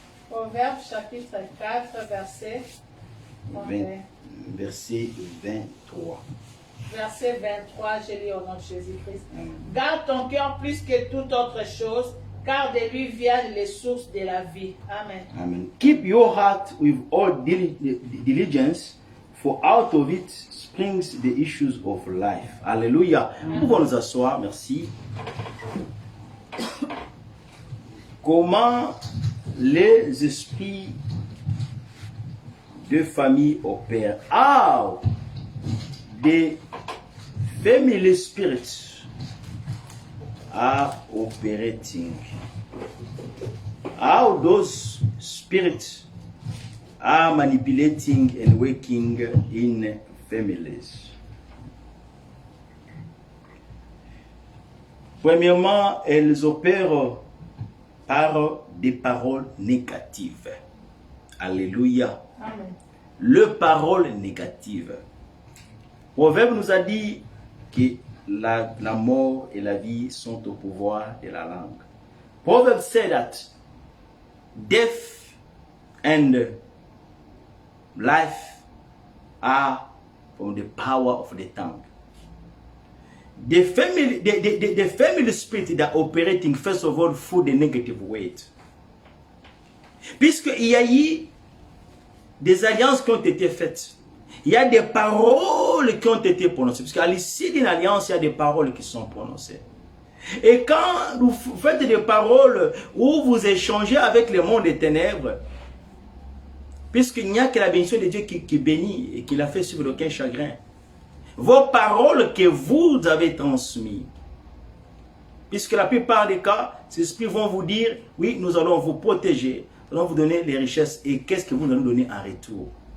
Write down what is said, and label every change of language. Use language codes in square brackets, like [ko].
[fr] Proverbe chapitre 4, verset 20, verset 23. Verset 23, je lis au nom de Jésus-Christ. Garde ton cœur plus que toute autre chose, car de lui viennent les sources de la vie. Amen. Amen. [en] Keep your heart with all diligence, for out of it springs the issues of life. [fr] Alléluia. Nous pouvons nous asseoir, merci. Comment les esprits de famille opèrent? [en] How the family spirits are operating. How those spirits are manipulating and working in families. [fr] Premièrement, elles opèrent par des paroles négatives. Alléluia. Amen. Le parole négative. Proverbe nous a dit que la mort et la vie sont au pouvoir de la langue. [en] Proverbs said that death and life are from the power of the tongue. The family spirit that operating first of all through the negative weight. [fr] Puisqu'il y a eu des alliances qui ont été faites. Il y a des paroles qui ont été prononcées. Puisqu'à l'issue d'une alliance, il y a des paroles qui sont prononcées. Et quand vous faites des paroles où vous échangez avec le monde des ténèbres, puisqu'il n'y a que la bénédiction de Dieu qui bénit et qui l'a fait suivre aucun chagrin, vos paroles que vous avez transmises, puisque la plupart des cas, ces esprits vont vous dire, oui, nous allons vous protéger, nous allons vous donner les richesses, et qu'est-ce que vous allez nous donner en retour?